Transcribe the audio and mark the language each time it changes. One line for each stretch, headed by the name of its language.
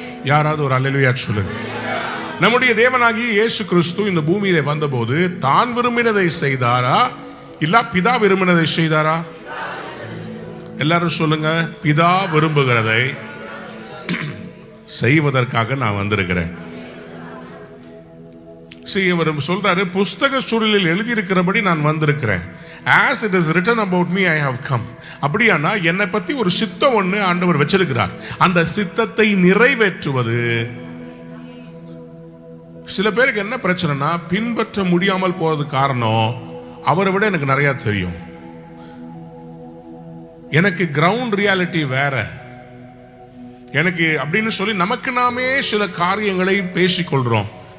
Tamil: யாராவது ஒரு அல்லேலூயா சொல்லுங்க. நம்முடைய தேவனாகிய இயேசு கிறிஸ்து இந்த பூமியிலே வந்தபோது தான் விரும்பினதை செய்தாரா, இல்ல பிதா விரும்பினதை செய்தாரா? எல்லாரும் சொல்லுங்க. பிதா விரும்புகிறதை செய்வதற்காக நான் வந்திருக்கிறேன். அவர் சொல்றாரு, புஸ்தக சூழலில் எழுதியிருக்கிறபடி நான் வந்திருக்கிறேன்.
English: as it is written about me I have come.
Tamil: அப்படியானா என்னை பத்தி ஒரு சித்தம் ஒண்ணு ஆண்டவர் வச்சிருக்கிறார். அந்த சித்தத்தை நிறைவேற்றுவது. சில பேருக்கு என்ன பிரச்சனைனா, பின்பற்ற முடியாமல் போறது காரணம், அவரை விட எனக்கு நிறைய தெரியும், எனக்கு கிரவுண்ட் ரியாலிட்டி வேற, எனக்கு அப்படின்னு சொல்லி நமக்கு நாமே சில காரியங்களை பேசிக்கொள்றோம்.